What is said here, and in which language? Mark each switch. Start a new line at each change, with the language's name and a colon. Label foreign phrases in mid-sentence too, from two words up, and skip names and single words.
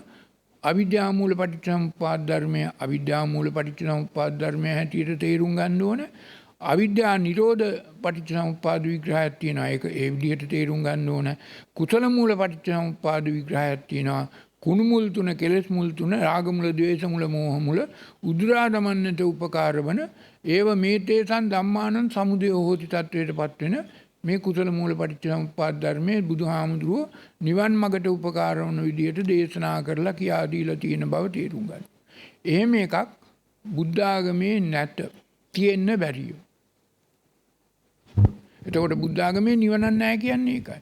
Sinhala: අවිද්‍යා මූල පටිච්ච සමුප්පාද ධර්මය අවිද්‍යා මූල පටිච්ච සමුප්පාද ධර්මය හැටියට තේරුම් ගන්න ඕන. අවිද්‍යා නිරෝධ පටිච්ච සමුප්පාද විග්‍රහයක් තියෙනවා. ඒක ඒ විදිහට තේරුම් ගන්න ඕන. කුසල මූල පටිච්ච සමුප්පාද විග්‍රහයක් තියෙනවා. කුණු මුල් තුන, කෙලෙස් මුල් තුන, රාග මුල, ද්වේෂ මුල, මෝහ මුල උදුරා දමන්නට උපකාර වන ඒව
Pali: මේතේසං ධම්මානං සමුදය හෝති
Sinhala: තත්වයටපත් වෙන මේ කුසල මූල පටිච්ච සමුප්පාද ධර්මයේ බුදුහාමුදුරුවෝ නිවන් මගට උපකාර වන විදිහට දේශනා කරලා කියා දීලා තියෙන බව තේරුම් ගන්න. එහෙම එකක් බුද්ධ ආගමේ නැත. තියෙන්න බැරිය. එතකොට බුද්ධ ආගමේ නිවනක් නැහැ කියන්නේ ඒකයි.